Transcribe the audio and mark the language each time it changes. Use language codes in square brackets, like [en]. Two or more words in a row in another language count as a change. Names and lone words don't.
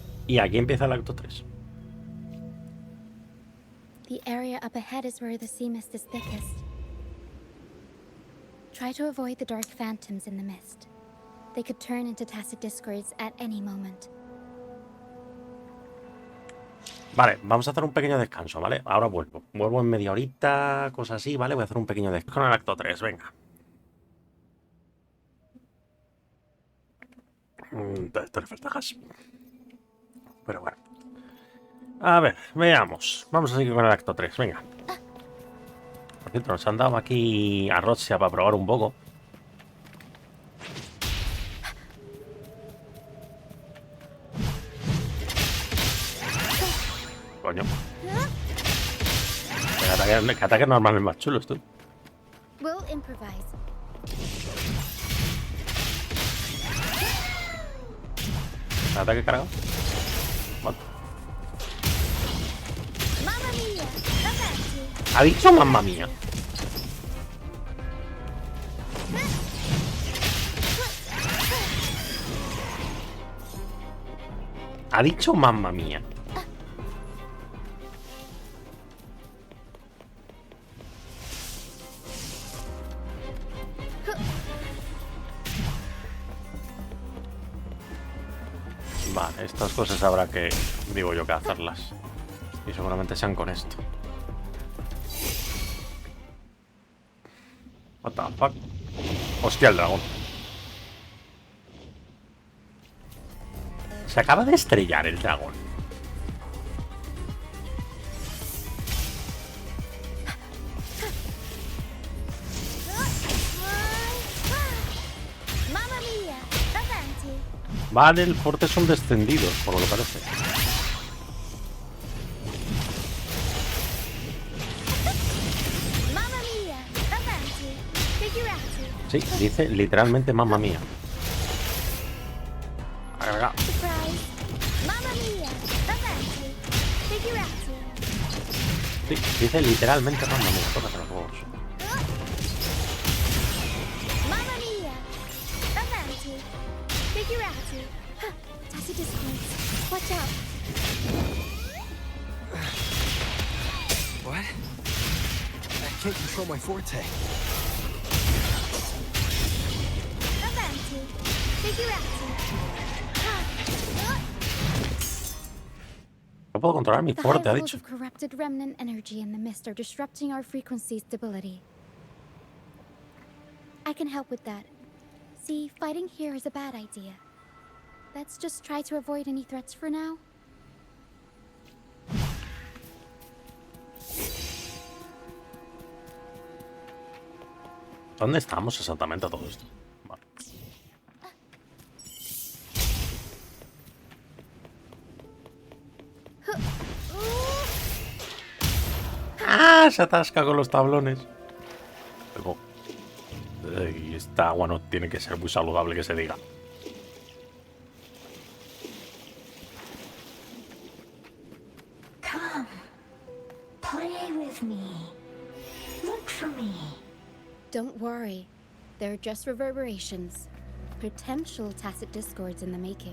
[es] Y aquí empieza el acto 3. [en] The area up ahead is where the sea mist is thickest. Try to avoid the dark phantoms in the mist. They could turn into tacit discords at any moment. [es] Vale, vamos a hacer un pequeño descanso, ¿vale? Ahora vuelvo. Vuelvo en media horita, cosas así, ¿vale? Voy a hacer un pequeño descanso con el acto 3, venga. Te le falta gas. Pero bueno. A ver, veamos. Vamos a seguir con el acto 3, venga. Por cierto, nos han dado aquí a Roxia para probar un poco. Coño. Que ataques normales más chulos, tú. [en] We'll improvise. [es] Ataque cargado. Vale. [it] Mamma mia! Avanti! [es] Ha dicho [it] mamma mía. [es] Ha dicho [it] mamma mía. [es] Vale, estas cosas habrá que, digo yo, que hacerlas. Y seguramente sean con esto. [en] What the fuck? [es] Hostia, el dragón. Se acaba de estrellar el dragón. [it] Mamma mia! Avanti! [es] Vale, el fuerte son descendidos, por lo que parece. [it] Mamma mia! Avanti! Figurati! [es] Sí, dice literalmente [it] mamma mía. [es] Venga. [it] Surprise! Mamma mia! Avanti! Figurati! [es] Sí, dice literalmente [it] mamma mía. [es] Tócate los huevos. [it] Mamma mia! Avanti! Figurati! [en] Huh, tacit discords. Watch out! What? I can't control my forte. [it] Avanti! Figurati! [es] No puedo controlar mi [en] The [es] fuerte, [en] high [es] ha [en] levels [es] dicho. [en] of corrupted remnant energy in the mist are disrupting our frequency stability. I can help with that. See, fighting here is a bad idea. Let's just try to avoid any threats for now. [es] ¿Dónde estamos exactamente a todo esto? Vale. ¡Ah! Se atasca con los tablones. Luego, y esta agua no tiene que ser muy saludable que se diga. [en] Come, play with me. Look for me. Don't worry. They're just reverberations. Potential tacit discords in the making.